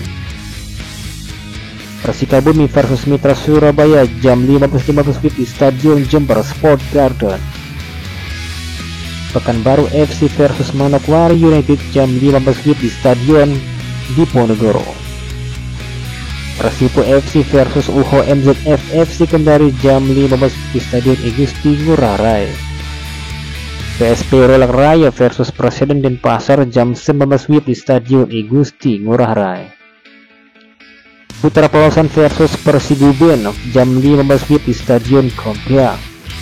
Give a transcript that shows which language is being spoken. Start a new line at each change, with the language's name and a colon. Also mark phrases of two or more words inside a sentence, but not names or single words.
Indonesian: Persikabumi versus Mitra Surabaya jam 15.15 WIB di Stadion Jember Sport Garden. Pekanbaru FC versus Manokwari United jam 15 WIB di Stadion Diponegoro. Persipo FC versus UHO MZF FC Kendari jam 15 di Stadion Igusti Ngurah Rai. PSP Rolang Raya versus Presiden Denpasar jam 19 WIB di Stadion Igusti Ngurah Rai. Putra Polosan versus Persiguben jam 15 WIB di Stadion Kompiang.